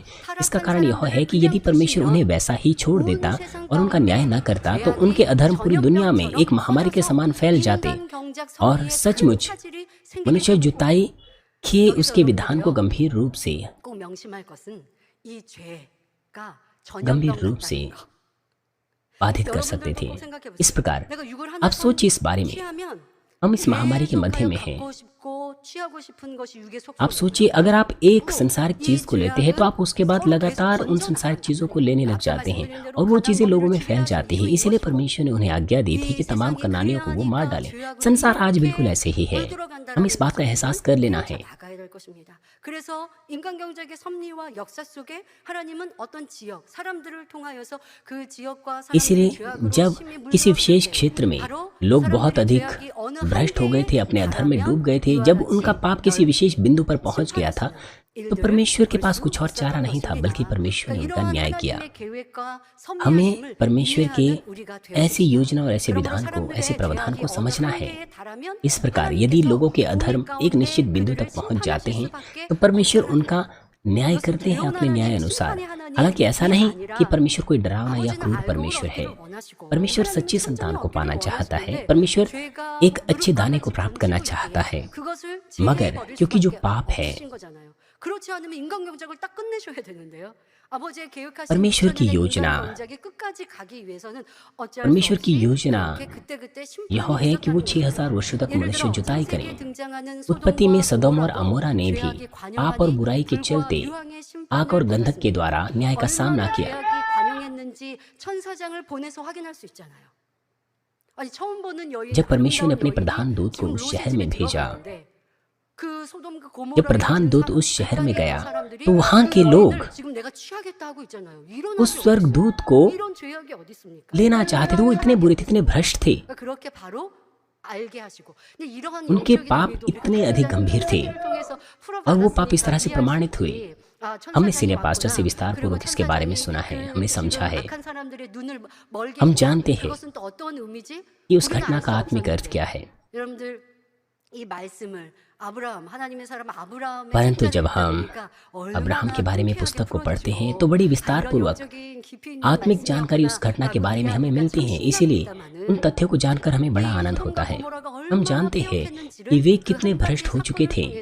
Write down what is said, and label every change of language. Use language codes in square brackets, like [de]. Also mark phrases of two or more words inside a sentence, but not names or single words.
[hi] इसका कारण यह है कि यदि परमेश्वर उन्हें वैसा ही छोड़ देता और उनका न्याय न करता तो उनके अधर्म पूरी दुनिया में एक महामारी के समान फैल जाते और सचमुच मनुष्य जुताई के उसके विधान को गंभीर रूप से बाधित कर सकते थे। इस प्रकार आप सोचिए इस बारे में हम इस महामारी के मध्य में हैं। [ko] 갖고 싶고 취하고 싶은 것이 육의 [hi] आप [ko] 속성이에요. [hi] सोचिए, अगर आप एक संसारिक चीज को लेते हैं तो आप उसके बाद लगातार उन संसारिक चीजों को लेने लग जाते हैं और वो चीजें लोगों में फैल जाती हैं। इसीलिए परमेश्वर ने उन्हें आज्ञा दी थी कि तमाम कनानियों को वो मार डालें। संसार आज बिल्कुल ऐसे ही है। हम इस बात का एहसास कर लेना है। [ko] 나가야 될 것입니다. 그래서 인간 경제의 섭리와 역사 속에 하나님은 어떤 지역, 사람들을 통하여서 그 지역과 사람들의 [hi] इसीलिए [ko] 죄악으로 [hi] जब [ko] 심히 [hi] किसी [ko] 물들었을 [hi] विशेष [ko] 때 [hi] क्षेत्र में [ko] 바로 [hi] लोग बहुत [ko] 사람들의 [hi] अधिक [ko] 죄악이 어느 [hi] भ्रष्ट हो गए थे, अपने अधर्म में डूब गए थे, जब उनका पाप किसी विशेष बिंदु पर पहुंच गया था तो परमेश्वर के पास कुछ और चारा नहीं था, बल्कि परमेश्वर ने उनका न्याय किया। हमें परमेश्वर के ऐसी योजना और ऐसे विधान को, ऐसे प्रावधान को समझना है। इस प्रकार यदि लोगों के अधर्म एक निश्चित बिंदु तक पहुंच जाते हैं तो परमेश्वर उनका न्याय करते हैं अपने न्याय अनुसार। हालांकि ऐसा नहीं कि परमेश्वर कोई डरावना या क्रूर परमेश्वर है। परमेश्वर सच्ची संतान को पाना चाहता है। परमेश्वर एक अच्छे दाने को प्राप्त करना चाहता है, मगर क्योंकि जो पाप है, [ko] 그렇지 않으면 인간 경작을 딱 끝내셔야 되는데요. 아버지의 계획하신 [hi] परमेश्वर की [ko] 인간 [hi] योजना, [ko] 경작이 끝까지 가기 위해서는 어쩔 수 [hi] परमेश्वर की [ko] 없이 [hi] योजना [ko] 그때그때 [hi] यह [ko] 심판이 [hi] है कि वो [ko] 시작하는 [hi] 6000 वर्षों तक [ko] 예를 [hi] मनुष्य [ko] 들어 [hi] जुताई [ko] 창세기에 [hi] करें। [ko] 등장하는 [hi] उत्पत्ति में [ko] 소돔과 [hi] सदोम और [ko] 고모라도 [hi] अमोरा ने भी [ko] 죄악이 [hi] पाप और बुराई के [ko] 관영하니 [hi] चलते [ko] 불과 유황의 [hi] आग और [ko] 심판을 [hi] गंधक के द्वारा न्याय का सामना [ko] 얼마나 [hi] किया। [ko] 죄악이 관영했는지 천사장을 보내서 확인할 수 있잖아요. 아니 처음 보는 여인 [hi] जब परमेश्वर ने अपने [ko] 아름다운 [hi] प्रधान दूत को [ko] 지금 [hi] उस [ko] 롯의 [hi] शहर [ko] 집에 [hi] में भेजा, [ko] 들어갔는데 그 소돔 그 고모라에 [hi] जब प्रधान [ko] 있는 [hi] दूत उस शहर में [ko] 북한의 [hi] गया [ko] 사람들이 [hi] तो वहां के [ko] 이 [hi] लोग [ko] 여인을 지금 내가 취하겠다 하고 있잖아요. 이런 [hi] उस [ko] 악이 [hi] स्वर्ग [ko] 어디 [hi] दूत को [ko] 있습니까? 이런 죄악이 어디 있습니까? [hi] लेना चाहते थे। वो इतने बुरे थे, इतने भ्रष्ट थे, [ko] 그렇게 바로 알게 하시고 근데 이러한 [hi] उनके [ko] 영적인 [hi] पाप [ko] 의미도 [hi] इतने अधिक गंभीर थे और वो पाप इस तरह से प्रमाणित हुए। हमने [en] senior pastor [hi] से विस्तार पूर्वक इसके बारे में सुना है, हमने समझा है। हम जानते हैं कि उस घटना का आत्मिक अर्थ क्या है। [ko] 여러분들 이 말씀을 아브라함 하나님의 사람 아브라함의 [hi] परंतु जब [ko] 책자를 [hi] हम [ko] 읽으니까 [hi] अब्राहम के बारे में पुस्तक को पढ़ते हैं [ko] 풀어주시고 [hi] तो बड़ी विस्तार [ko] 이런 [hi] पूर्वक [ko] 영적인 깊이 있는 [hi] आत्मिक जानकारी उस [ko] 말씀이었구나. [hi] घटना के बारे में हमें मिलती है। इसीलिए उन तथ्यों को जानकर हमें बड़ा आनंद होता है। हम जानते हैं कि वे कितने भ्रष्ट हो चुके थे।